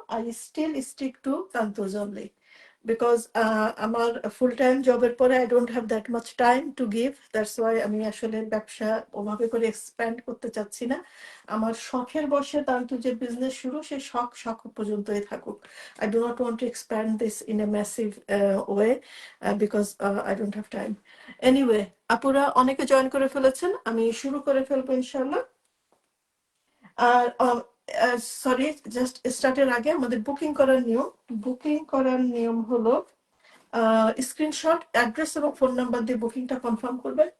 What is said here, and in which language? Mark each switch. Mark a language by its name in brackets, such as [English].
[English] I still stick to তান্তোজ only because [Bangla] আমার full time জবের পরে [English] I don't have that much time to give. That's why [Bangla] আমি আসলে ব্যবসা ওভাবে করে এক্সপ্যান্ড করতে চাচ্ছি না। আমার শখের বসে তান্তুজের বিজনেস শুরু, সে শখ শখ পর্যন্তই থাকুক। [English] I do not want to expand this in a massive way because I don't have time. [Bangla] Anyway, আপুরা অনেকে জয়েন করে ফেলেছেন, আমি শুরু করে ফেলবো ইনশাআল্লাহ। আর সরি, জাস্ট স্টার্টের আগে আমাদের বুকিং করার নিয়ম হলো স্ক্রিনশট, অ্যাড্রেস এবং ফোন নাম্বার দিয়ে বুকিংটা কনফার্ম করবেন।